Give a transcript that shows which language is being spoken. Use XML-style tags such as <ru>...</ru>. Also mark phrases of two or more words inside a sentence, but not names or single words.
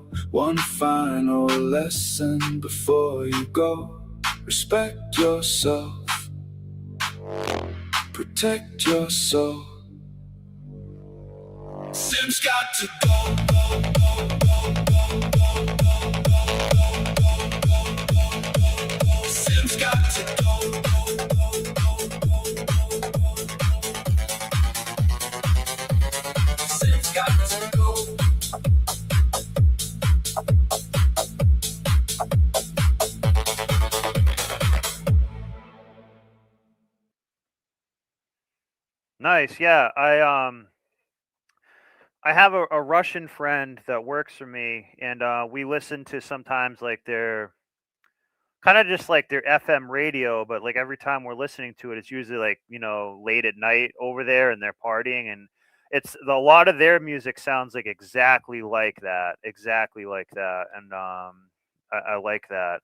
<en>One final lesson before you go. Respect yourself. Protect your soul. Sim's got to go, go, go, go, go, go, go, go, go, go, go. Sim's got to go, go, go, go, go, go, go. Sim's got to go. Nice. Yeah, I have a Russian friend that works for me, and we listen to sometimes like their kind of just like their FM radio, but like every time we're listening to it, it's usually like late at night over there, and they're partying, and a lot of their music sounds like exactly like that, and I like that.</en>